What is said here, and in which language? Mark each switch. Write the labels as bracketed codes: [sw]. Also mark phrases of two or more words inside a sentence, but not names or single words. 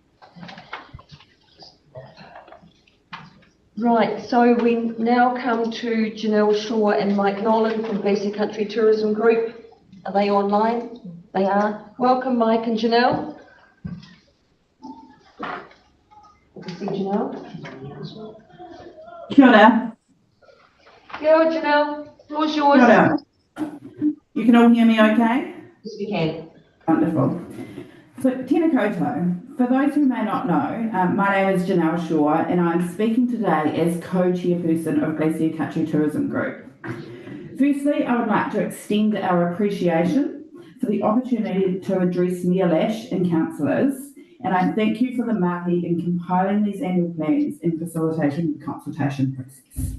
[en] Right, so we now come to Janelle Shaw and Mike Nolan from Basic Country Tourism Group. Are they online? They are. Welcome, Mike and Janelle. Good to see Janelle. [mi] Kia ora. Kia ora, [en] Janelle. Floor's yours. [mi] Kia ora. [en] can all hear me okay? Yes, we can. Wonderful. So, [mi] tēnā koutou. [en] For those who may not know, my name is Janelle Shaw and I'm speaking today as co-chairperson of Glacier Country Tourism Group. Firstly, I would like to extend our appreciation for the opportunity to address Neolash and councillors, and I thank you for the mahi in compiling these annual plans and facilitating the consultation process.